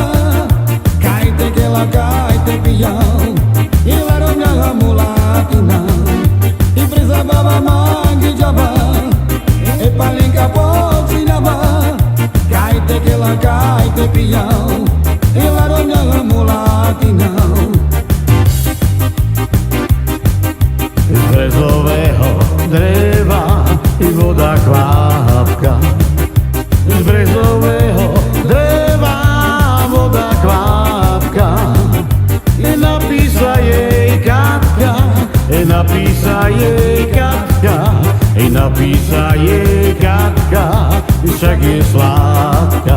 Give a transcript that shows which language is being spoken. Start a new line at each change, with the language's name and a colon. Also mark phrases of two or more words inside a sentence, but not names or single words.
Romany: Kajte kela, kajte pijau, i la romňa mulatina. I presa baba mange java, e palenka počinava. Kajte kela, kajte pijau, i la romňa mulatina.
Slovak: Z brezového dreva i voda kvapka. Z brezového dreva voda kvapka. I napísa jej Katka, napísa jej Katka, napísa jej Katka, však je sladká.